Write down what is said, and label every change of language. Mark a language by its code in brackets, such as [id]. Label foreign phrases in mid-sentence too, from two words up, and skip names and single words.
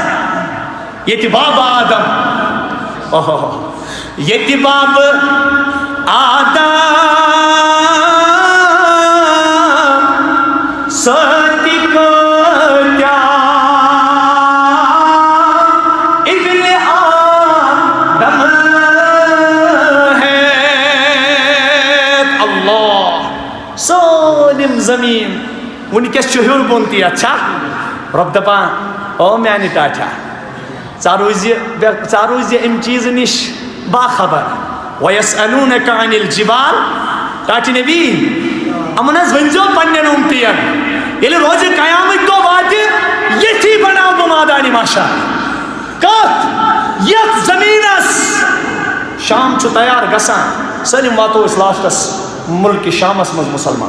[ks] ییٚتہِ بابا آدم، ییٚتہِ بابہٕ آدم سۭتۍ کۭتیاہ ابن آدم ہیت. اللہ سٲلِم زمیٖن وٕنکیٚس چھُ ہیوٚر بۄن تہِ یتھ چھا؟ رۄب دپان او میانہِ ٹاٹھا، ژٕ روٗزِ اَمہِ چیٖزٕ نِش باخبر. [ar] وَيَسْأَلُونَكَ عَنِ الْجِبَالِ. [ks] ٹاٹھِ نبی یِمن حظ ؤنۍزیو پننٮ۪ن اُمتِین ییٚلہِ روزِ قیامٕکۍ دۄہ واتہِ ییٚتھی بناو بہٕ مٲدانِ محشر. کتھ؟ یتھ زمیٖنس. شام چھُ تیار گژھان، سٲلِم واتو أسۍ لاسٹس مُلکہِ شامس منٛز مُسلمان.